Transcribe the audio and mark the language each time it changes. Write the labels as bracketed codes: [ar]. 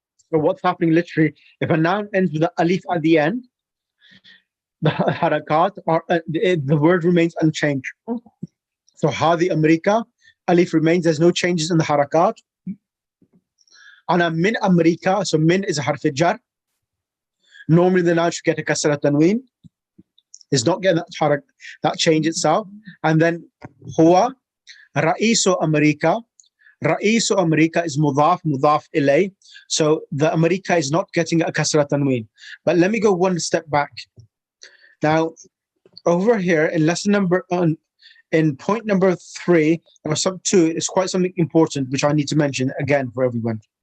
[en] So what's happening literally, if a noun ends with the alif at the end, the harakat or the word remains unchanged. So [ar] هذه أمريكا, [en] alif remains, there's no changes in the harakat. [ar] أنا من أمريكا, [en] so min is a harf jar. Normally the noun should get a kasra tanween. It's not getting that change itself. And then [ar] هو رئيس أمريكا. رئيس أمريكا [en] is mudaf ilay. So the America is not getting a kasra tanween. But let me go one step back. Now, over here in lesson number, in point number 3 or some 2, it's quite something important which I need to mention again for everyone.